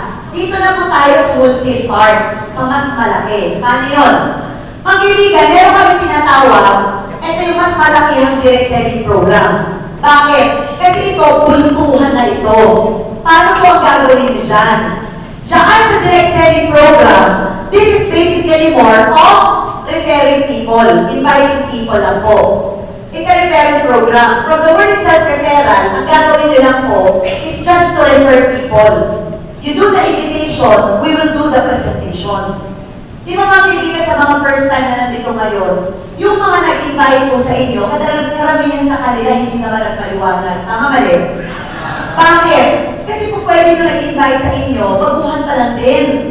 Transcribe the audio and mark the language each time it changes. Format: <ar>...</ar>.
<tl>Dito na po tayo sa wholesale part, sa mas malaki. Paano yun? Pag-ibigan, meron kami pinatawag, ito yung mas malaki ang direct selling program. Bakit? Kasi ito, bultuhan na ito. Paano po ang gagawin niyo dyan? Diyan sa</tl> <en>direct selling program, this is basically more of referring people, inviting people</en> <tl>lang po.</tl> <en>It's a referral program. From the word itself, referral,</en> <tl>ang gagawin niyo lang po</tl> <en>is just to refer people. You do the invitation, we will do the presentation.</en> <tl>Di ba mga kaibigan sa mga first time na nandito ngayon, yung mga nag-invite po sa inyo, karamihan sa kanila hindi naman nagpaliwanag. Tama mali? Bakit? Kasi kung pwede nyo nag-invite sa inyo, baguhan pa lang din.</tl>